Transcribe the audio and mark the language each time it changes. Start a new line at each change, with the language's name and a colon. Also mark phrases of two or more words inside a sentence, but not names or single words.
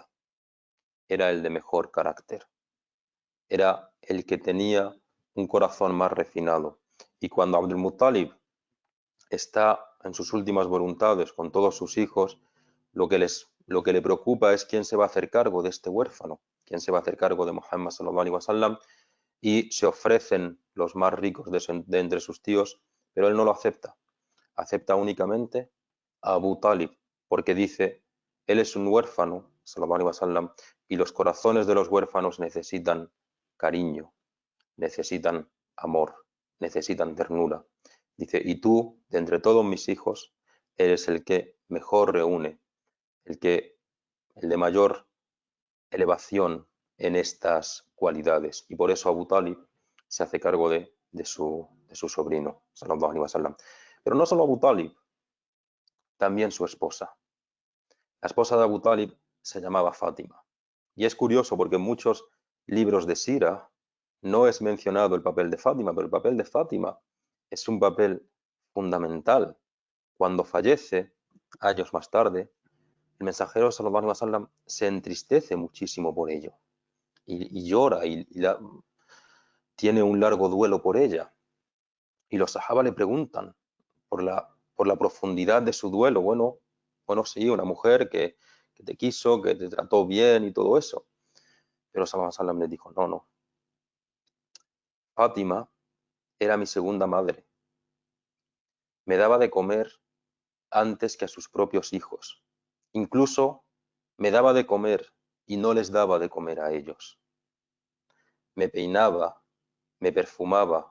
Spanish: Era el de mejor carácter, era el que tenía un corazón más refinado. Y cuando Abdul Muttalib está en sus últimas voluntades con todos sus hijos, lo que le preocupa es quién se va a hacer cargo de este huérfano, quién se va a hacer cargo de Muhammad
Arabic: صلى الله عليه وسلم,
Spanish: y se ofrecen los más ricos de entre sus tíos, pero él no lo acepta. Acepta únicamente a Abu Talib, porque dice, él es un huérfano,
Arabic: صلى الله عليه وسلم,
Spanish: y los corazones de los huérfanos necesitan cariño, necesitan amor, necesitan ternura. Dice, y tú, de entre todos mis hijos, eres el que mejor reúne, el de mayor elevación en estas cualidades. Y por eso Abu Talib se hace cargo de su sobrino,
Arabic: صلى الله عليه وسلم.
Spanish: Pero no solo Abu Talib, también su esposa. La esposa de Abu Talib se llamaba Fátima. Y es curioso porque en muchos libros de Sira no es mencionado el papel de Fátima, pero el papel de Fátima es un papel fundamental. Cuando fallece, años más tarde, el mensajero
Arabic: صلى الله عليه وسلم
Spanish: se entristece muchísimo por ello y llora tiene un largo duelo por ella. Y los sahaba le preguntan por la profundidad de su duelo. Bueno, sí, una mujer que te quiso, que te trató bien y todo eso. Pero
Arabic: صلى الله عليه وسلم
Spanish: le dijo, no, Fátima era mi segunda madre. Me daba de comer antes que a sus propios hijos. Incluso me daba de comer y no les daba de comer a ellos. Me peinaba, me perfumaba.